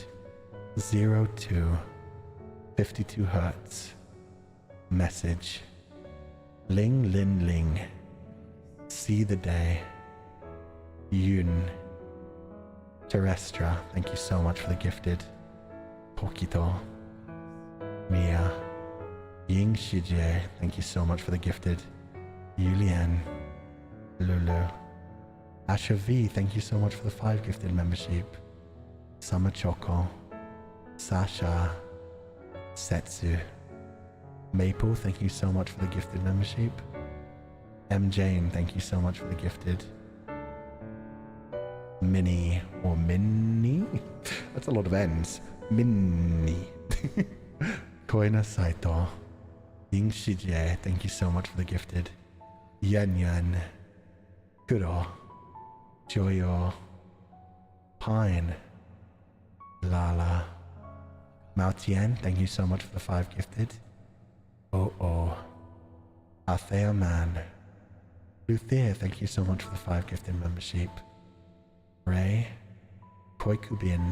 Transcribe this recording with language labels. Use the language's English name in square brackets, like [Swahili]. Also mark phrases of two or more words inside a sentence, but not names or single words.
[English] 02. 52 Hertz. Message. Ling Lin Ling. See the Day. Yun. Terrestra, thank you so much for the gifted. Pokito. Mia. Ying Shijie, thank you so much for the gifted. Yulian. Lulu. Asha V, thank you so much for the 5 gifted membership. Summer Choco. Sasha. Setsu. Maple, thank you so much for the gifted membership. M. Jane, thank you so much for the gifted. Minnie, or Minnie? That's a lot of N's. Minnie. Koina Saito. Ying Shijie, thank you so much for the gifted. Yan Yan. Kuro. Joyo. Pine. Lala. Mao Tian, thank you so much for the 5 gifted. Oh. Althea Man. Luthier, thank you so much for the 5 gifted membership. Ray. Koikubin.